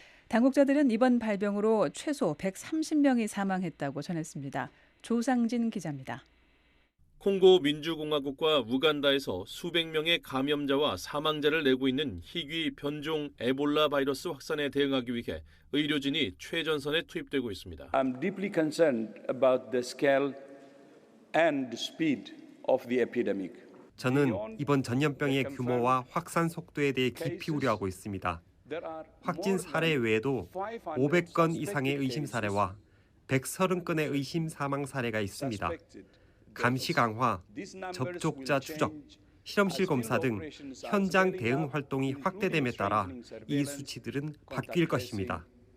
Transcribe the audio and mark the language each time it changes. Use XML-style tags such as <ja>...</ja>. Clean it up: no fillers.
<ko>당국자들은 이번 발병으로 최소 130명이 사망했다고 전했습니다. 조상진 기자입니다. 콩고 민주공화국과 우간다에서 수백 명의 감염자와 사망자를 내고 있는 희귀 변종 에볼라 바이러스 확산에 대응하기 위해 의료진이 최전선에 투입되고 있습니다.</ko> <en>I'm deeply concerned about the scale and speed of the epidemic.</en> <ko>저는 이번 전염병의 규모와 확산 속도에 대해 깊이 우려하고 있습니다. 확진 사례 외에도 500건 이상의 의심 사례와 130건의 의심 사망 사례가 있습니다. 감시 강화, 접촉자 추적, 실험실 검사 등 현장 대응 활동이 확대됨에 따라 이 수치들은 바뀔 것입니다.</ko>